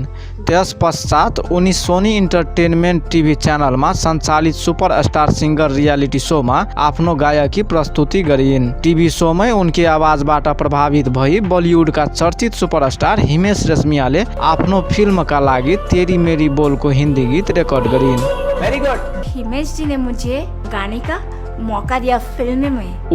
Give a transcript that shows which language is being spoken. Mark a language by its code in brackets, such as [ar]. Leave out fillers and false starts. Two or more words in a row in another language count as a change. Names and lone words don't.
[ne] त्यस पश्चात उनी सोनी इन्टरटेनमेन्ट टिभी च्यानलमा सञ्चालित सुपरस्टार सिङ्गर रियालिटी सोमा आफ्नो गायकी प्रस्तुति गरिन्। टिभी सोमै उनकी आवाजबाट प्रभावित भई बलिउडका चर्चित सुपरस्टार हिमेश रेशमियाले आफ्नो फिल्मका लागि तेरी मेरी बोलको हिन्दी गीत रेकर्ड गरिन्। [en] very good. [hi] हिमेश जी ने मुझे गाने का मौका दिया फिल्म में।